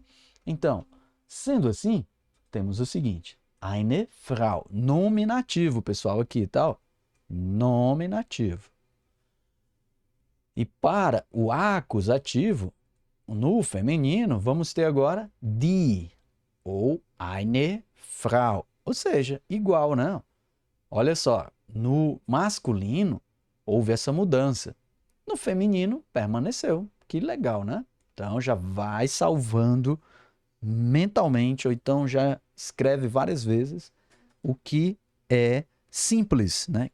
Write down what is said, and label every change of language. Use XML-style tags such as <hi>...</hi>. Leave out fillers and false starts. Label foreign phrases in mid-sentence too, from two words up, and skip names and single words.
<pt>Então, sendo assim, temos o seguinte.</pt> <de>Eine Frau.</de> <pt>Nominativo, pessoal, aqui, tá? Nominativo. E para o acusativo, no feminino, vamos ter agora die ou</pt> <de>eine Frau.</de> <pt>Ou seja, igual, né? Olha só, no masculino houve essa mudança. No feminino permaneceu. Que legal, né? Então já vai salvando mentalmente, ou então já escreve várias vezes o que é simples, né?</pt>